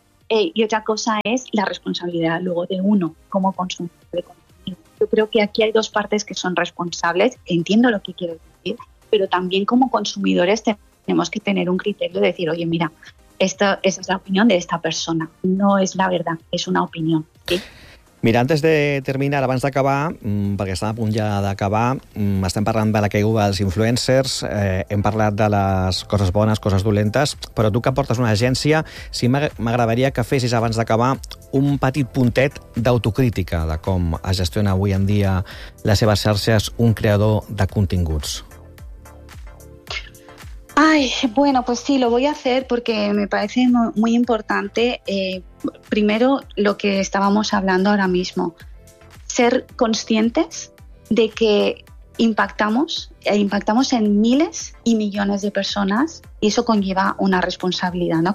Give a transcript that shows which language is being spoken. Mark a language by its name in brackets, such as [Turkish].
[Spanish] Y otra cosa es la responsabilidad luego de uno como consumidor de contenido. Yo creo que aquí hay dos partes que son responsables, entiendo lo que quiero decir, pero también como consumidores tenemos que tener un criterio de decir, oye, mira, esa es la opinión de esta persona, no es la verdad, es una opinión. ¿Sí? Mira, antes de terminar, [Catalan] abans d'acabar, perquè estem a punt ja d'acabar, estem parlant de la caiguda dels influencers, hem parlat de les coses bones, coses dolentes, però tu que portes una agència, sí, m'agradaria que fessis abans d'acabar un petit puntet d'autocrítica de com es gestiona avui en dia les seves xarxes un creador de continguts. [Spanish] Ay, bueno, pues sí, lo voy a hacer porque me parece muy importante. Primero, lo que estábamos hablando ahora mismo, ser conscientes de que impactamos en miles y millones de personas y eso conlleva una responsabilidad, ¿no?